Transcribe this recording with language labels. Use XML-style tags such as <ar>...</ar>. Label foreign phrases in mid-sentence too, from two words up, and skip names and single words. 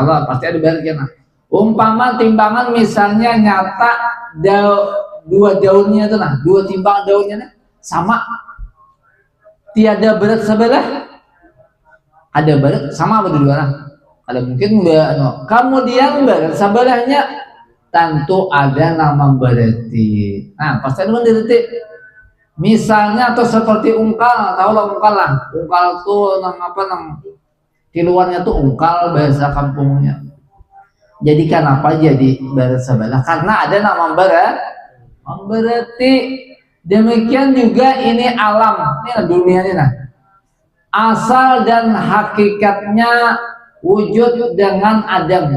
<bjn>Kalau pasti ada baliknya. Nah, umpama timbangan misalnya nyata dua daunnya tuh nah, dua timbang daunnya nah, sama, tiada berat sebelah, ada berat sama apa dua nah? Ada mungkin no. Kemudian berat sebelahnya tentu ada nama berarti. Nah, pasti ada berarti. Misalnya atau seperti ungkal, tahu lah ungkal lah. Ungkal tuh nang apa nang di luarnya tuh ungkal bahasa kampungnya. Jadi kenapa jadi berat sebelah? Karena ada nama berat. Berarti demikian juga ini alam, ini dunia ini nah. Asal dan hakikatnya wujud dengan adam.</bjn>